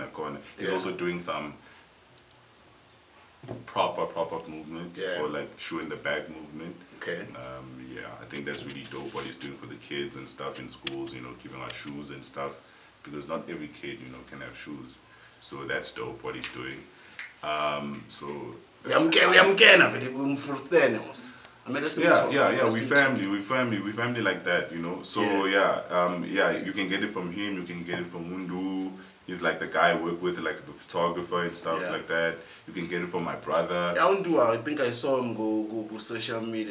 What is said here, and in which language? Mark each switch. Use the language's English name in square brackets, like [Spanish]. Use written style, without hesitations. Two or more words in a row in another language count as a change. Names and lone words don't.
[English] He's also doing some proper movement for like shoe in the bag movement. Okay. Yeah, I think that's really dope what he's doing for the kids and stuff in schools, you know, giving out shoes and stuff, because not every kid, you know, can have shoes. So that's dope what he's doing. So [Zulu] uyamkena vele umfrustene mos. [English] We family like that, you know. So you can get it from him, you can get it from Mundu. He's like the guy I work with, like the photographer and stuff like that. You can get it from my brother. Yeah, I think I saw him go social media.